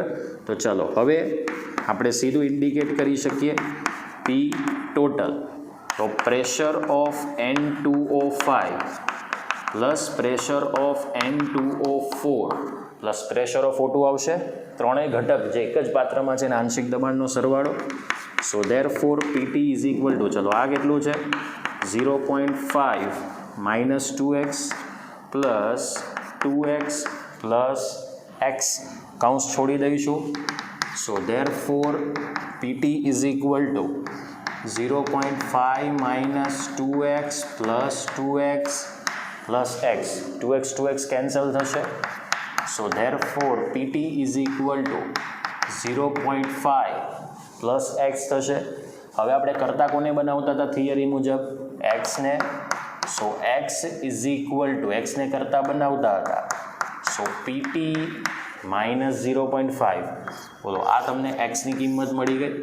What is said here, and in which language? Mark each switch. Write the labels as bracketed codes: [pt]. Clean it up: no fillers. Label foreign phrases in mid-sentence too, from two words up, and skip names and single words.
[gu] તો ચલો હવે આપણે સીધું ઇન્ડિકેટ કરી શકીએ P ટોટલ. [en] તો pressure of N2O5 plus pressure of N2O4 plus pressure of O2 આવશે. [gu] ત્રણેય ઘટક જે એક જ પાત્રમાં છે એના આંશિક દબાણનો સરવાળો. [en] સો therefore PT is equal to, [gu] ચલો આ કેટલું છે? 0.5 [en] minus 2x plus 2x plus x, [gu] કાઉન્સ છોડી દઈશું. [en] સો therefore PT is equal to 0.5 minus 2x plus 2x plus x. [gu] 2x કેન્સલ થશે. સો [en] therefore PT is equal to 0.5 [gu] પ્લસ x થશે. હવે આપણે કરતા કોને બનાવતા હતા થિયરી મુજબ? x ને. [en] so x is equal to, [gu] x ને કરતા બનાવતા હતા. સો PT માઇનસ 0.5. બોલો, આ તમને x ની કિંમત મળી ગઈ.